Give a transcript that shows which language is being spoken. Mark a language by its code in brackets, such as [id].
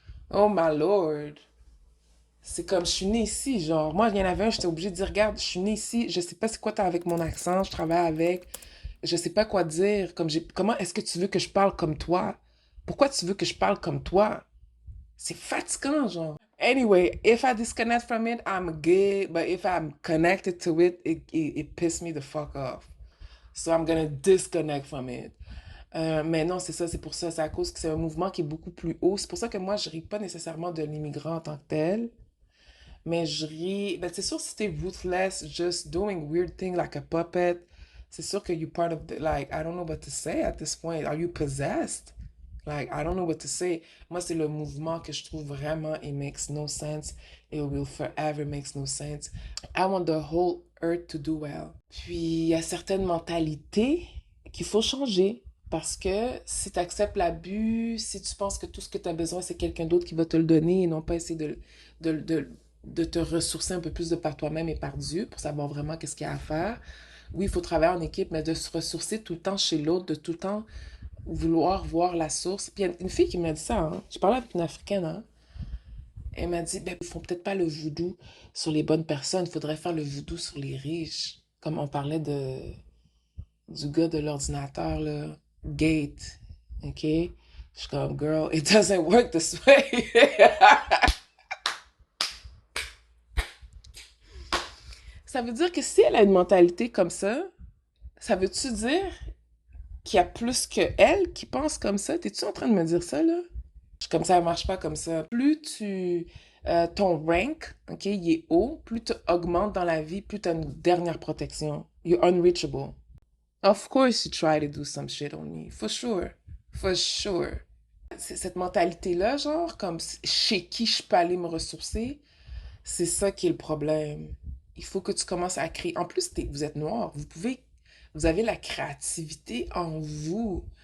[en] Oh my lord. [fr] C'est comme, je suis née ici, genre. Moi, il y en avait un, j'étais obligée de dire, regarde, je suis née ici, je sais pas c'est quoi t'as avec mon accent, je travaille avec, je sais pas quoi dire. Comment est-ce que tu veux que je parle comme toi? Pourquoi tu veux que je parle comme toi? C'est fatigant, genre. [en] Anyway, if I disconnect from it, I'm good. But if I'm connected to it, it pisses me the fuck off. So I'm gonna disconnect from it. [fr] Mais non, c'est ça, c'est pour ça. C'est à cause que c'est un mouvement qui est beaucoup plus haut. C'est pour ça que moi, je ris pas nécessairement de l'immigrant en tant que tel. Mais je ris. Ben, c'est sûr, si t'es [en] ruthless, just doing weird things like a puppet, [fr] c'est sûr que [en] you're part of the. Like, I don't know what to say at this point. Are you possessed? Like, I don't know what to say. [fr] Moi, c'est le mouvement que je trouve vraiment, [en] it makes no sense. It will forever makes no sense. I want the whole earth to do well. [fr] Puis, il y a certaines mentalités qu'il faut changer. Parce que si tu acceptes l'abus, si tu penses que tout ce que tu as besoin, c'est quelqu'un d'autre qui va te le donner et non pas essayer de, de, de te ressourcer un peu plus de par toi-même et par Dieu pour savoir vraiment qu'est-ce qu'il y a à faire. Oui, il faut travailler en équipe, mais de se ressourcer tout le temps chez l'autre, de tout le temps vouloir voir la source. Puis il y a une fille qui m'a dit ça, hein. Je parlais avec une Africaine, hein. Elle m'a dit, ben, ils font peut-être pas le voodoo sur les bonnes personnes, il faudrait faire le voodoo sur les riches. Comme on parlait du gars de l'ordinateur, là, Gate, ok? Je suis comme, [en] girl, it doesn't work this way. [fr] Ça veut dire que si elle a une mentalité comme ça veut-tu dire qu'il y a plus que elle qui pense comme ça? T'es-tu en train de me dire ça, là? Comme ça marche pas comme ça. Plus ton rank, OK, il est haut, plus tu augmentes dans la vie, plus tu as une dernière protection. [en] You're unreachable. Of course you try to do some shit on me. For sure. For sure. [fr] C'est cette mentalité-là, genre, comme chez qui je peux aller me ressourcer, c'est ça qui est le problème. Il faut que tu commences à créer. En plus, vous êtes noir. Vous avez la créativité en vous.